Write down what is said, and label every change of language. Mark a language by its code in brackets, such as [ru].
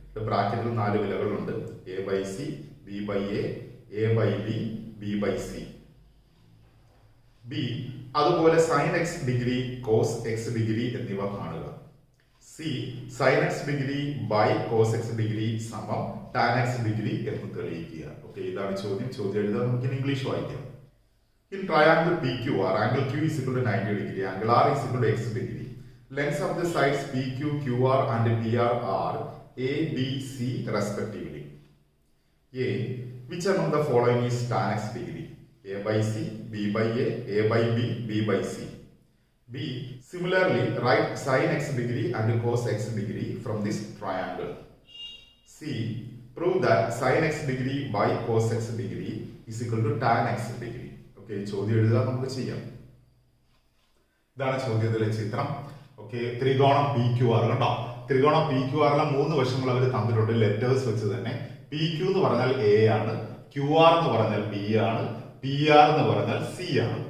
[ml] ബ്രാക്കറ്റിൽ 4 വിലകളുണ്ട്. A/C, B/A, A/B, B/C. B അതുപോലെ sin x degree, cos x degree എന്നിവ കാണുക. C sin x degree by cos x degree സമം tan x degree എന്ന് തെളിയിക്കുക. Okay, ഇതാണ് ചോദ്യം. ചോദ്യം എഴുതാൻ നമുക്ക് ഇംഗ്ലീഷ് വായിക്കാം. [en] In triangle PQR, angle Q is equal to 90 degree, angle R is equal to x degree. Lengths of the sides PQ, QR and PR are A, B, C respectively. A. Which among the following is tan x degree? A/C, B/A, A/B, B/C. B. Similarly, write sin x degree and cos x degree from this triangle. C. Prove that sin x degree by cos x degree is equal to tan x degree. [ml] Okay, ചോദ്യം എഴുതാൻ നമുക്ക് ചെയ്യാം. ഇതാണ് ചോദ്യത്തിലെ ചിത്രം. Okay, ത്രികോണം PQR കണ്ടോ? ത്രികോണം PQRലെ 3 വശങ്ങൾ അവർ തന്നിട്ടുണ്ട് ലെറ്റേഴ്സ് വെച്ച് തന്നെ. PQ എന്ന് പറഞ്ഞാൽ A ആണ്, QR എന്ന് പറഞ്ഞാൽ B ആണ്, PR എന്ന് പറഞ്ഞാൽ C ആണ്.